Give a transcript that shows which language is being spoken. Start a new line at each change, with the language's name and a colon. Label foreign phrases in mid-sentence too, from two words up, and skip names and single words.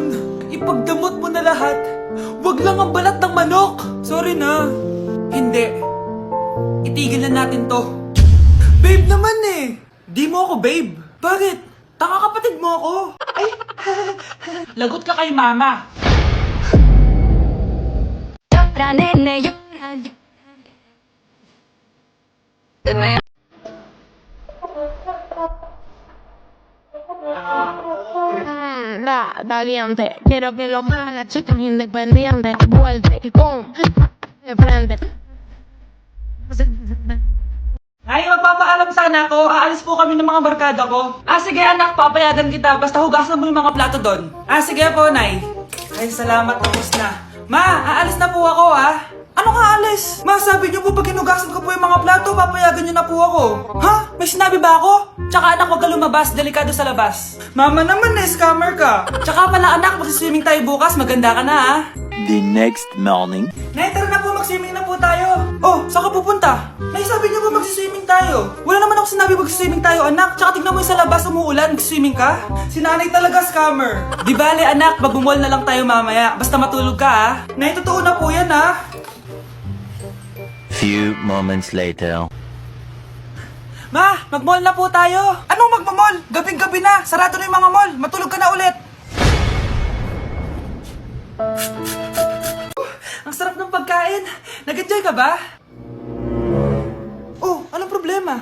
Filipino: Ipagdamot mo na lahat. Wag lang ang balat ng manok. Sorry na. Hindi. Itigil na natin to. Babe naman eh. Di mo ako babe. Bakit? Tanga kapatid mo ako. Ay, lagot ka kay mama.
Spanish: Llora, nene, llora. La valiente, quiero que lo haga, chica independiente, vuelve y pum, de frente.
Filipino: Ay, magpapaalam sana ako. Aalis po kami ng mga barkada ko. Sige anak, papayagan kita. Basta hugasan mo yung mga plato doon. Sige po, Nay. Ay, salamat. Tapos na. Ma, aalis na po ako, Ano ka alis? Ma, sabi niyo po pag hinugasan ko po yung mga plato, papayagan niyo na po ako. Ha? May sinabi ba ako? Tsaka anak, huwag ka lumabas. Delikado sa labas. Mama naman, scammer ka. Tsaka pala anak, magsiswimming tayo bukas. Maganda ka na,
English: The next morning.
Filipino: Nay, tara na po, mag-swimming na po tayo. Oh, saan ka pupunta? Nay, sabi niyo po mag-swimming tayo. Wala naman ako sinabi mag-swimming tayo, anak. Tsaka tignan mo yung sa labas, umuulan, mag-swimming ka. Si nanay talaga scammer. Di bale, anak, magbumol na lang tayo mamaya. Basta matulog ka, Nay, totoo na po yan,
English: Few moments later.
Filipino: Ma, mag-mall na po tayo. Anong magmamall? Gabing-gabi na. Sarado na yung mga mall. Matulog ka na ulit. Ang sarap ng pagkain. Nag-enjoy ka ba? Oh, anong problema?